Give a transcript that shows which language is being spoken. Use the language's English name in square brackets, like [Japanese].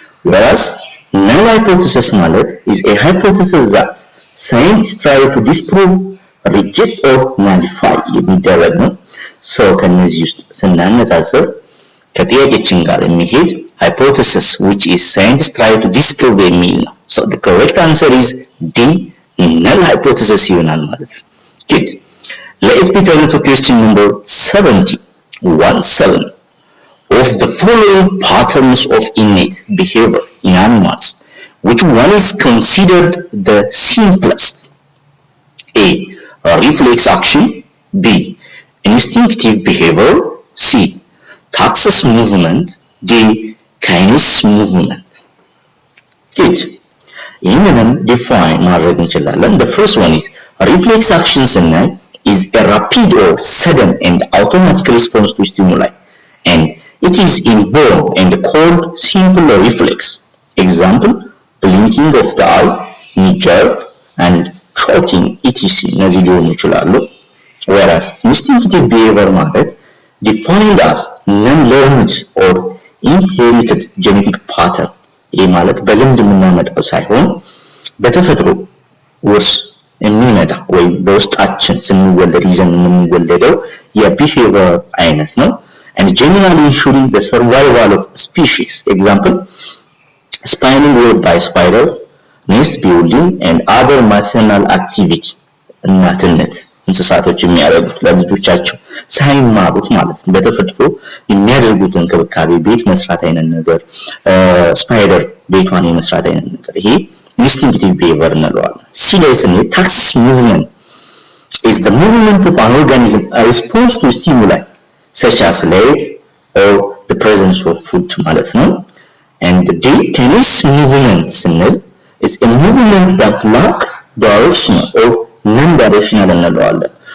[English] Whereas null hypothesis [Amharic] ማለት [English] is a hypothesis that scientists try to disprove, reject or nullify [Amharic] የሚደረግ ነው. So ከነዚህ ውስጥ ስናነጻጽር ከጥያቄችን ጋር የሚሄድ [English] hypothesis which is scientists try to disprove [Amharic] የሚል ነው. [English] So the correct answer is D. Null hypothesis [Amharic] ይሆናል ማለት ነው. [English] Good. Let's be turning to question number 70. 17. Of the following patterns of innate behavior in animals, which one is considered the simplest? A. Reflex action. B. Instinctive behavior. C. Taxis movement. D. Kinesis movement. Good. [Amharic] ይህንንም define ማድረግ እንችላለን. [English] The first one is reflex action [Amharic] ስናይ [English] is a rapid or sudden and automatic response to stimuli, and it is inborn and called simple reflex. Example, blinking of the eye, knee jerk, and choking etc. [Amharic] እነዚህ ሊሆኑ ይችላሉ. [English] Whereas instinctive behavior [Amharic] ማለት [English] defined as non-learned or inherited genetic pattern. [Amharic] ይህ ማለት በልምድ የምናመጣው ሳይሆን በተፈጥሮ ውርስ የሚመጣ ወይም በውስጣችን ስንወለድ ይዘን የምንወለደው የቢሄቪየር አይነት ነው. [English] And generally ensuring the survival of species. Example, spinning web by spider, nest building, and other maternal activity. [Amharic] እናትነት እንስሳቶች የሚያደርጉት ለልጆቻቸው ሳይማሩት ማለት ነው በተፈጥሮ የሚያደርጉት እንክብካቤ ቤት መስራት አይነት ነገር ስፓይደር ቤቷን የመስራት አይነት ነገር ይሄ [English] instinctive behavior [Amharic] እንለዋለን. [English] Seriously, taxis movement is the movement of an organism in response to stimuli such as light or the presence of food [Amharic] ማለት ነው. [English] And the kinesis movement [Amharic] ስንል [English] is a movement that lack directional or non-directional [Amharic] እንለዋለን.